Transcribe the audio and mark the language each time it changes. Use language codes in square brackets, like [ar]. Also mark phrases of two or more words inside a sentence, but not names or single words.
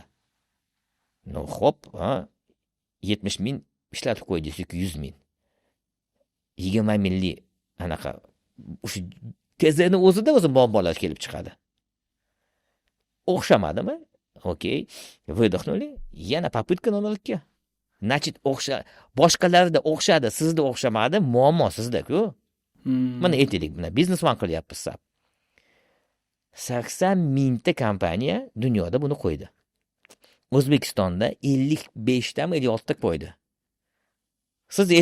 [uz] Xo'p, 70 ming ishlatib qo'ydingiz yoki 100 ming. 20 minglik anaqa o'sha tezlikni o'zida muammolar kelib chiqadi. O'xshamadimi? Okey. [ru] Выдохнули. Yana попытка номер 2. Значит, [uz] boshqalarida o'xshadi, sizda o'xshamadi, muammo sizda-ku. Mana aytaylik, buni biznesman qilyapmiz. 80 mingta kompaniya dunyoda buni qo'ydi. O'zbekistonda 55 tami 56 ta qo'ydi.